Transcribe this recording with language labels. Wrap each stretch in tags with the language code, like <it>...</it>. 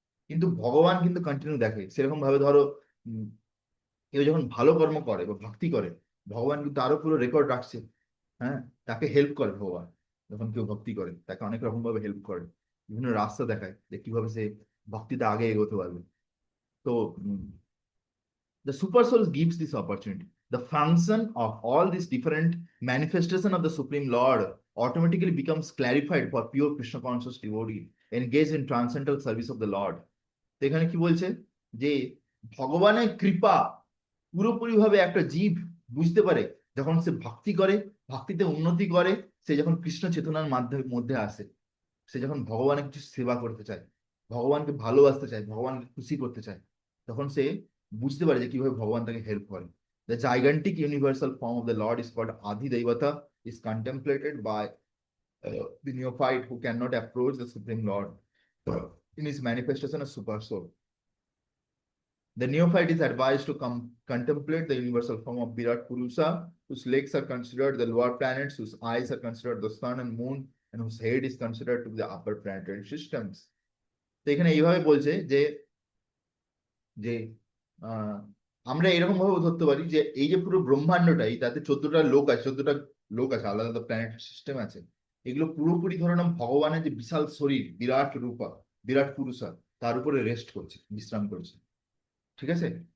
<bn>কিন্তু ভগবান কিন্তু কন্টিনিউ দেখে। সেরকম ভাবে ধরো কেউ যখন ভালো কর্ম করে বা ভক্তি করে, ভগবান কিন্তু আরো পুরো রেকর্ড রাখছে। হ্যাঁ, তাকে হেল্প করে ভগবান, যখন কেউ ভক্তি করে তাকে অনেক রকম ভাবে হেল্প করে, বিভিন্ন রাস্তা দেখায় যে কিভাবে সে ভক্তিতে আগে এগোতে পারবে।</bn> <en>তো the super soul gives this opportunity. The function of all these different manifestation of the Supreme Lord automatically becomes clarified for pure Krishna conscious devotee engaged in transcendental service of the Lord.</en> <bn>তো এখানে কি বলছে যে ভগবানের কৃপা পুরোপুরি ভাবে একটা জীব বুঝতে পারে যখন সে ভক্তি করে, ভক্তিতে উন্নতি করে, সে যখন কৃষ্ণ চেতনার মাধ্যমে মধ্যে আসে, সে যখন ভগবানের কিছু সেবা করতে চায়, ভগবানকে ভালোবাসতে চায়, ভগবানকে খুশি করতে চায়, তখন সে বুঝতে পারে যে কিভাবে ভগবান তাকে হেল্প করে।</bn> <en>The gigantic universal form of the Lord is called Adi Devata, is contemplated by the neophyte who cannot approach the Supreme Lord in his manifestation as super soul. The neophyte is advised to contemplate the universal form of Virat Purusha, whose legs are considered the lower planets, whose eyes are considered the sun and moon, and whose head is considered to be the upper planetary systems.</en> <bn>তো এখানে এইভাবে বলছে যে যে আমরা এরকম ভাবে ধরতে পারি যে এই যে পুরো ব্রহ্মাণ্ডটাই, তাতে 14টা লোক আছে, 14টা লোক আছে, আলাদা আলাদা প্ল্যানেট সিস্টেম আছে, এগুলো পুরোপুরি ধরে নাম ভগবানের যে বিশাল শরীর, বিরাট রূপা, বিরাট পুরুষা, তার উপরে রেস্ট করছে, বিশ্রাম করছে, ঠিক আছে?</bn>